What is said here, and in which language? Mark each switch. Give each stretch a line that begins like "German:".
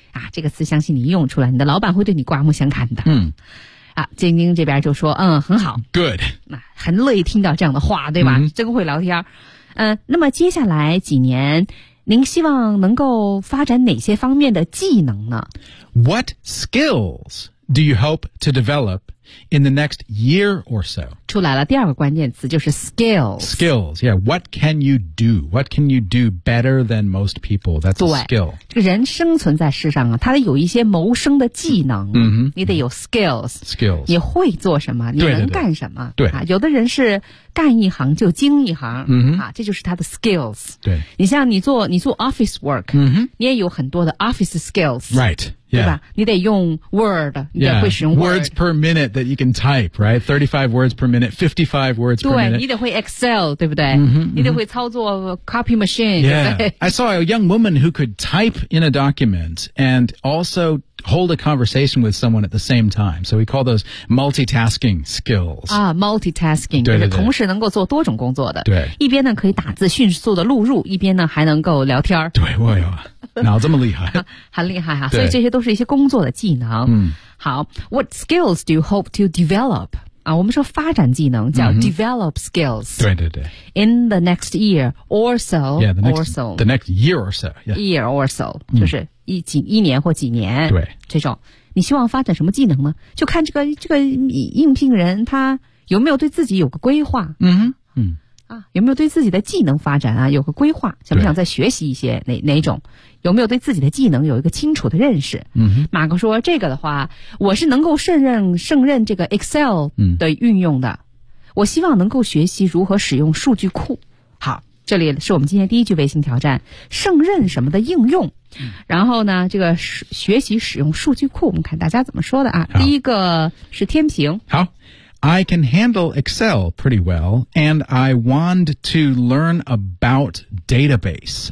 Chinese: 啊、这个词相信你用出来，你的老板会对你刮目相看的。嗯，啊，晶晶这边就说，嗯，很好
English: ，good，
Chinese: 那、啊、很乐意听到这样的话，对吧？嗯、真会聊天。嗯、那么接下来几年，您希望能够发展哪些方面的技能呢
English: ？What skills do you hope to develop in the next year or so？
Chinese: 出来了，第二个关键词就是 skills。
English: Skills， yeah， what can you do？ What can you do better than most people？ That's a skill。
Chinese: 人生存在世上啊，他有一些谋生的技能、 mm-hmm. 你得有 skills、
English: mm-hmm. skills
Chinese: 你会做什么，你能干什么，对对对、啊、有的人是干一行就精一行、 mm-hmm. 啊、这就是他的 skills。对，你像你做 office work、 mm-hmm. 你也有很多的 office skills，
English: right、yeah.
Chinese: 对吧，你得用 word， 你得会使用 word、
English: yeah. words per minute that you can type， right， 35 words per minute， 55 words per minute，
Chinese: 对，你得会 excel， 对不对、 mm-hmm. 你得会操作 copy machine、
English: yeah. I saw a young woman who could typeIn a document and also hold a conversation with someone at the same time. So we call those multitasking skills. Ah, multitasking.
Chinese: 对对对，就是同时能够做多种工作的。对。一边呢可以打字迅速的录入，一边呢还能够聊天。对，我有脑这么厉害。很厉害啊，所以这些都是一些工作的技能。嗯。
English: 好， what skills do you hope to develop?
Chinese: 啊、我们说发展技能叫 develop skills、 mm-hmm. 对对对。
English: In the next year or so, yeah, the next year or so、yeah. Year or so、
Chinese: mm-hmm. 就是 一年或几年，对，这种你希望发展什么技能呢，就看这个应聘人他有没有对自己有个规划、 mm-hmm. 啊、有没有对自己的技能发展啊有个规划，想不想再学习一些哪种，有没有对自己的技能有一个清楚的认识。嗯哼，马哥说这个的话我是能够胜任这个 Excel 的运用的、嗯、我希望能够学习如何使用数据库。好，这里是我们今天第一句微信挑战，胜任什么的应用、嗯、然后呢这个学习使用数据库，我们看大家怎么说的啊。第一个是天平。
English: 好，I can handle Excel pretty well, and I want to learn about database.